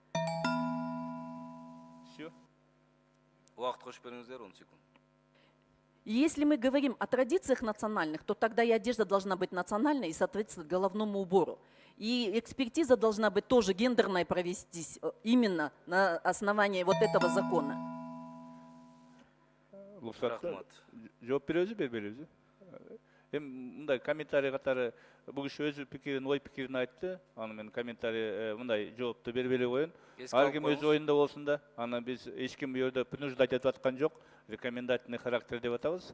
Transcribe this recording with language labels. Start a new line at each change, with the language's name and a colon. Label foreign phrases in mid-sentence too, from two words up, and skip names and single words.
Kazakh: Уақыт қосып беріңіздер 10 секунд.
Russian: И если мы говорим о традициях национальных, то тогда и одежда должна быть национальной и соответствовать головному убору. И экспертиза должна быть тоже гендерной провестись именно на основании вот этого закона.
Kyrgyz: Рахмат. Жооп беребиз, бербейбиз. Мындай комментарий катары бул киши өз пикирин, ой пикирин айтты. Аны мен комментарий мындай жоопту бербей эле коеюн. Ар ким өз оюнда болсун да. Аны биз эч ким бу жерде принуждать этип аткан жок.
Russian: Рекомендательный характер
Kyrgyz: деп атабыз.